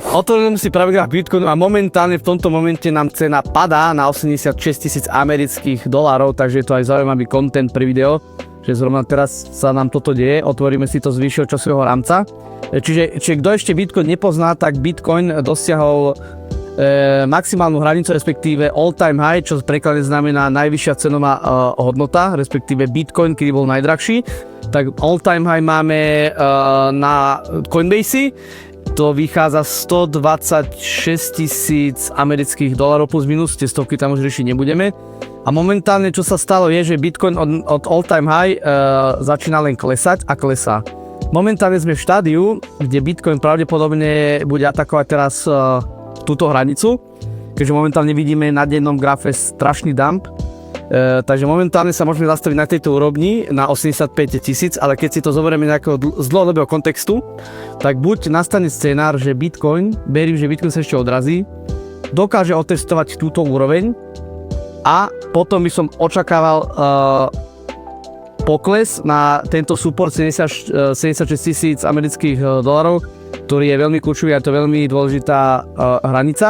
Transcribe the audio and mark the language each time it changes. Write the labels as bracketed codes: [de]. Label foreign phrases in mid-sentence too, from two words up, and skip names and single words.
[sk] Otvorím si pravý graf Bitcoinu a momentálne v tomto momente nám cena padá na 86 000 amerických dolárov, takže je to aj zaujímavý content pre video, že zrovna teraz sa nám toto deje. Otvoríme si to z vyššieho časového rámca. Čiže kto ešte Bitcoin nepozná, tak Bitcoin dosiahol maximálnu hranicu, respektíve [en] all time high, [sk] čo v preklade znamená najvyššia cenová hodnota, respektíve Bitcoin, kedy bol najdrahší. Tak [en] all time high [sk] máme na Coinbase, to vychádza 126 000 amerických dolárov plus minus, tie stovky tam už riešiť nebudeme. A momentálne čo sa stalo je, že Bitcoin od [en] all time high [sk] začína len klesať a klesá. Momentálne sme v štádiu, kde Bitcoin pravdepodobne bude atakovať teraz túto hranicu, keďže momentálne vidíme na dennom grafe strašný dump. Takže momentálne sa môžeme zastaviť na tejto úrovni na 85 000, ale keď si to zoberieme nejakého z dlhodobého kontextu, tak buď nastane scenár, že Bitcoin, verím, že Bitcoin sa ešte odrazí, dokáže otestovať túto úroveň a potom by som očakával pokles na tento support 76 000 amerických dolárov, ktorý je veľmi kľúčový a to je veľmi dôležitá hranica.